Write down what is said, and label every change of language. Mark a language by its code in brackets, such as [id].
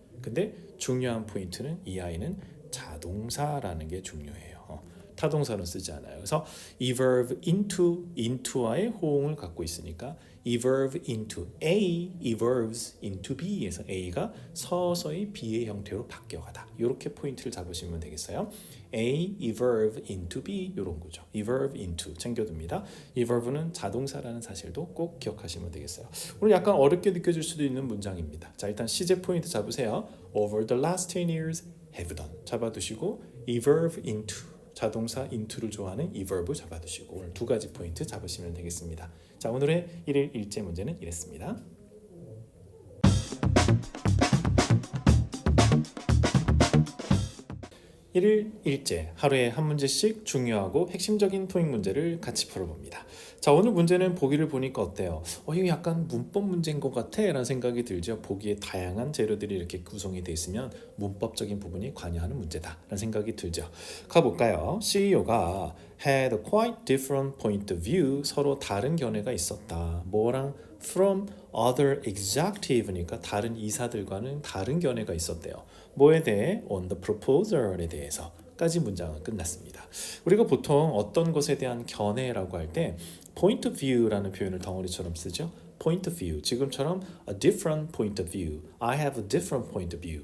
[ko] 근데 중요한 포인트는 이 아이는 자동사라는 게 중요해요. 타동사는 쓰지 않아요. 그래서 evolve into와의 호응을 갖고 있으니까 [en] evolve into A evolves into B [ko] 에서 A가 서서히 B의 형태로 바뀌어가다. 이렇게 포인트를 잡으시면 되겠어요. [en] A evolve into B [ko] 이런 거죠. [en] evolve into [ko] 챙겨둡니다. evolve는 자동사라는 사실도 꼭 기억하시면 되겠어요. 오늘 약간 어렵게 느껴질 수도 있는 문장입니다. 자, 일단 시제 포인트 잡으세요. [en] Over the last 10 years have done [ko] 잡아두시고 evolve into 자동사 into를 좋아하는 evolve 잡아두시고 오늘 두 가지 포인트 잡으시면 되겠습니다. 자, 오늘의 1일 1제 문제는 이랬습니다. 1일 1제 하루에 한 문제씩 중요하고 핵심적인 토익 문제를 같이 풀어봅니다. 자, 오늘 문제는 보기를 보니까 어때요? 이거 약간 문법 문제인 것 같아 라는 생각이 들죠. 보기에 다양한 재료들이 이렇게 구성이 되어 있으면 문법적인 부분이 관여하는 문제다 라는 생각이 들죠. 가볼까요? [en] CEO가 had a quite different point of view [ko] 서로 다른 견해가 있었다. 뭐랑? [en] From other executive [ko] 니까 다른 이사들과는 다른 견해가 있었대요. 뭐에 대해? [en] On the proposal [ko] 에 대해서까지 문장은 끝났습니다. 우리가 보통 어떤 것에 대한 견해라고 할 때 point of view라는 표현을 덩어리처럼 쓰죠. [en] point of view, [ko] 지금처럼 [en] a different point of view, I have a different point of view.